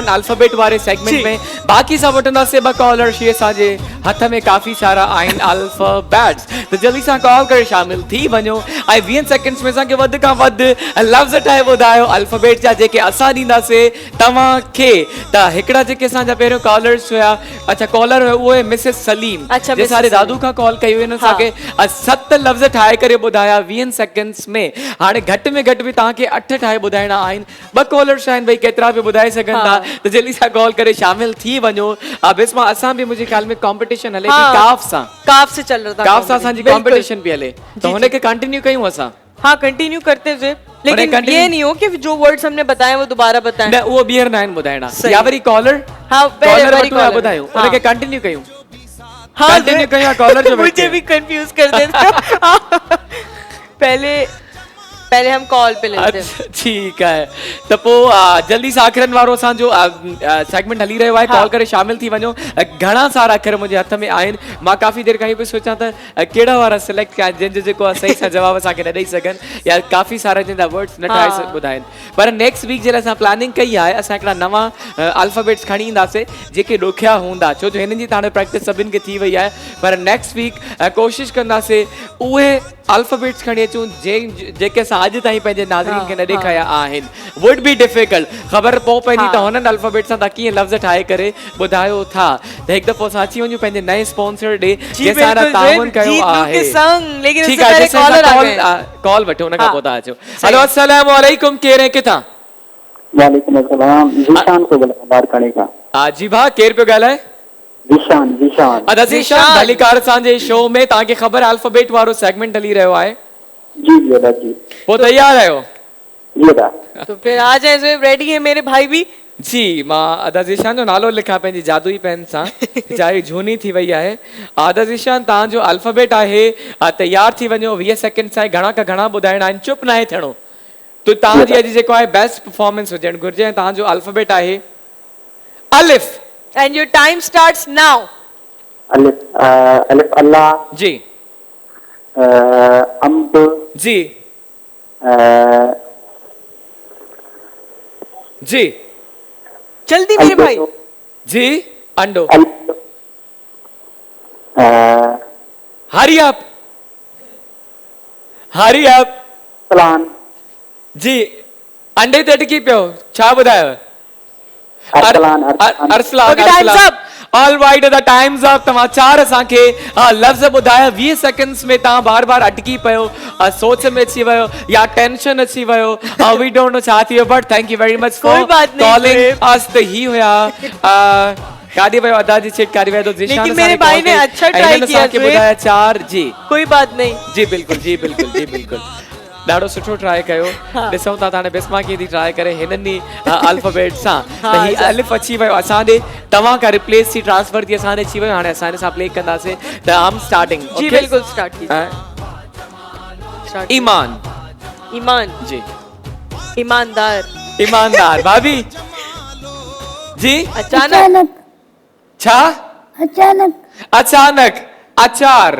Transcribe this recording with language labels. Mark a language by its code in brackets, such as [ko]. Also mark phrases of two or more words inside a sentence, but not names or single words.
[sd] अल्फाबेट वारे सेगमेंट में बाक़ी सां वठंदासीं ॿ कॉलर शीअ असांजे हथ में काफ़ी सारा आहिनि अल्फाबेट्स त जल्दी सां कॉल करे शामिल थी वञो ऐं 20 सेकंड्स में असांखे वधि खां वधि लफ़्ज़ ठाहे ॿुधायो अल्फाबेट जा जेके असां ॾींदासीं तव्हांखे त हिकिड़ा जेके असांजा पहिरियों कॉलर्स हुया अच्छा कॉलर हुयो उहे मिसिस सलीम [ur] अच्छा, [sd] जे मिसिस असांजे सलीम। दादू खां कॉल कई हुई न असांखे 7 लफ़्ज़ ठाहे करे ॿुधाया 20 सेकंड्स में हाणे घटि में घटि बि तव्हांखे 8 ठाहे ॿुधाइणा आहिनि ॿ कॉलर्स आहिनि भई केतिरा बि ॿुधाए सघनि था त जल्दी सां कॉल करे शामिल थी वञो बिस्मा असां बि मुंहिंजे ख्याल में कॉम्पिटिशन हले थी [ur] काफ से चल रहा था [sd] काफ सां असांजी कॉम्पिटिशन बि हले त हुनखे कंटिन्यू कयूं असां [ur] हाँ कंटिन्यू करते हुए लेकिन [en] continue- [ur] ये नहीं हो कि जो वर्ड्स हमने बताए वो दोबारा बताएं [sd] न उहो ॿीहर न आहिनि ॿुधाइणा [ur] सही। [sd] या वरी कॉलर [ur] हाँ पहले कॉलर [sd] वरी वठूं या [en] caller। [sd] ॿुधायूं [ur] हाँ। [sd] हुनखे कंटिन्यू कयूं [ur] हाँ [sd] कंटिन्यू कयूं या कॉलर जो [ur] मुझे भी कंफ्यूज कर देते पहले हम कॉल पे लेते हैं [sd] अच्छा ठीक है त पोइ जल्दी सां अखरनि वारो असांजो सेगमेंट हली रहियो आहे कॉल करे शामिल थी वञो घणा सारा अखर मुंहिंजे हथ में आहिनि मां काफ़ी देरि खां इहो पई सोचां त कहिड़ा वारा सिलेक्ट कया जंहिंजो जेको आहे सही सां जवाब असांखे न ॾेई सघनि या काफ़ी सारा जंहिंजा वर्ड्स न ठाहे ॿुधाइनि पर [en] next week [sd] जे लाइ असां प्लानिंग कई आहे असां हिकिड़ा नवां अल्फाबेट्स खणी ईंदासीं जेके ॾुखिया हूंदा छो जो हिननि जी त हाणे प्रैक्टिस सभिनि खे थी वई आहे पर [en] next week [sd] कोशिशि कंदासीं उहे अल्फाबेट्स खणी अचूं जेके असां अॼु ताईं पंहिंजे नाज़रीन खे न ॾेखारिया आहिनि [en] would be difficult [sd] ख़बर पोइ पवंदी त हुननि अल्फाबेट सां तव्हां कीअं लफ़्ज़ ठाहे करे ॿुधायो था त हिकु दफ़ो असां अची वञूं पंहिंजे नए स्पॉन्सर ॾे जंहिंसां ताउन कयो आहे [ur] लेकिन [sd] ठीकु [ur] उससे [sd] आहे [ur] पहले कॉलर आ गए [sd] कॉल वठो हुन खां पोइ तव्हां अचो हेलो अस्सलाम वालेकुम केरु आहे किथां [ur] वालेकुम अस्सलाम जीशान को लाड़काने का [sd] जी भाउ केरु पियो ॻाल्हाए जीशान जीशान ज़ीशान भलीकार असांजे शो में तव्हांखे ख़बर अल्फाबेट वारो सेगमेंट हली रहियो आहे जी जी अदा जी पोइ तयार आहियो जी अदा [ur] तो फिर आ जाए ज़ोएब रेडी है मेरे भाई भी [sd] जी मां आदा ज़ीशान जो नालो लिखां पंहिंजी जादुई पेन सां वीचारी झूनी थी वई आहे आदा ज़ीशान तव्हांजो अल्फाबेट आहे तयार थी वञो 20 सेकंड सां घणा का घणा ॿुधाइणा आहिनि चुप न आहे थियणो तो तव्हांजी अॼु जेको आहे बेस्ट परफॉर्मेंस हुजणु घुरिजे ऐं तव्हांजो अल्फाबेट आहे अलिफ [en] and your time starts now [sd] अलिफ अलिफ अल्लाह जी अम्ब जी जी [ur] जल्दी मेरे भाई [sd] जी अंडो अल्फ [en] हरी अप [sd] सलान जी अंडे ते अटकी पियो छा ॿुधायो अरसलान अरसलान [en] Okay, time's up. all right the time's up [sd] तव्हां चार असांखे लफ़्ज़ ॿुधाया 20 सेकंड्स में तव्हां बार बार अटकी पियो सोच में अची वियो या टेंशन अची वियो [en] we don't know [sd] छा थी वियो [en] but thank you very much [ur] कोई बात नहीं, कॉलिंग ज़ोएब। [sd] अस त ही हुया काॾे वियो अदा जी चेक काॾे वियो तो ज़ीशान [ur] लेकिन मेरे भाई ने अच्छा try किया, ज़ोएब। [sd] ॿुधाया चार जी [ur] कोई बात नहीं [sd] जी बिल्कुल ॾाढो सुठो ट्राई कयो ॾिसूं था हाणे बिस्मा कीअं थी ट्राई करे हिननि अल्फाबेट सां त ही अलिफ अची वियो असां ॾे तव्हां खां रिप्लेस थी ट्रांसफर थी असां ॾे अची वियो हाणे असां हिन सां प्ले कंदासीं त आम स्टार्टिंग [ur] जी बिल्कुल स्टार्ट कीजिए Start [sd] ईमान ईमान जी ईमानदार ईमानदार भाभी जी अचानक अचानक छा अचानक अचानक अचार